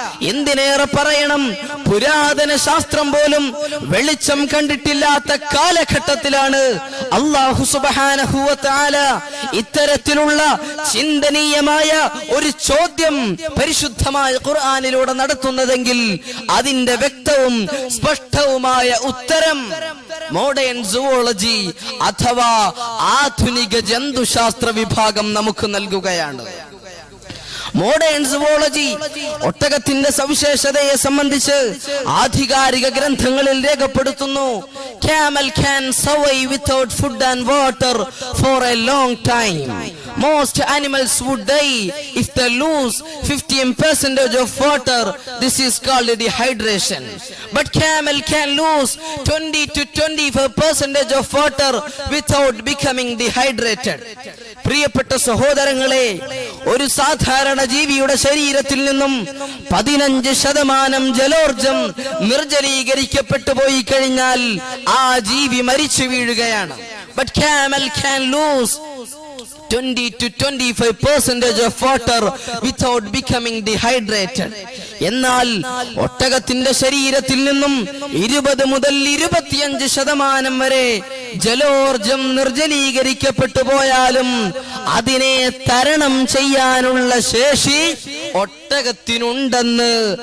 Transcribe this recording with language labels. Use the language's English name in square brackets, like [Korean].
[Malayalam] എന്തിനേറെ പറയണം, പുരാതന ശാസ്ത്രം പോലും വെളിച്ചം കണ്ടിട്ടില്ലാത്ത കാലഘട്ടത്തിലാണ് അല്ലാഹു സുബ്ഹാനഹു വ തആല ഇത്തരത്തിലുള്ള ചിന്തനീയമായ ഒരു ചോദ്യം പരിശുദ്ധമായ ഖുർആനിലൂടെ നടത്തുന്നതെങ്കിൽ അതിന്റെ വ്യക്തവും സ്പഷ്ടവുമായ ഉത്തരം മോഡേൺ സുവോളജി അഥവാ ആധുനിക ജന്തുശാസ്ത്ര വിഭാഗം നമുക്ക് നൽകുകയാണ്. മോഡേൺ സുവോളജി ഒട്ടകത്തിന്റെ സവിശേഷതയെ സംബന്ധിച്ച് ആധികാരിക ഗ്രന്ഥങ്ങളിൽ രേഖപ്പെടുത്തുന്നു. [English] Camel can survive without food and water for a long time. Most animals would die if they lose 15% of water. This is called dehydration. But camel can lose 20 to 25% of water without becoming dehydrated. [Malayalam] പ്രിയപ്പെട്ട സഹോദരങ്ങളെ, ഒരു സാധാരണ ജീവിയുടെ ശരീരത്തിൽ നിന്നും 15% ജലോർജം നിർജ്ജലീകരിക്കപ്പെട്ടു പോയി കഴിഞ്ഞാൽ ആ ജീവി മരിച്ചു വീഴുകയാണ്. [English] But camel can lose 20 to 25% of water without becoming dehydrated. [Malayalam] എന്നാൽ ഒട്ടകത്തിന്റെ ശരീരത്തിൽ നിന്നും 20 മുതൽ 25% വരെ ജലോർജം നിർജ്ജലീകരിക്കപ്പെട്ടു പോയാലും അതിനെ തരണം ചെയ്യാനുള്ള ശേഷി ഒട്ടകത്തിനുണ്ടെന്ന്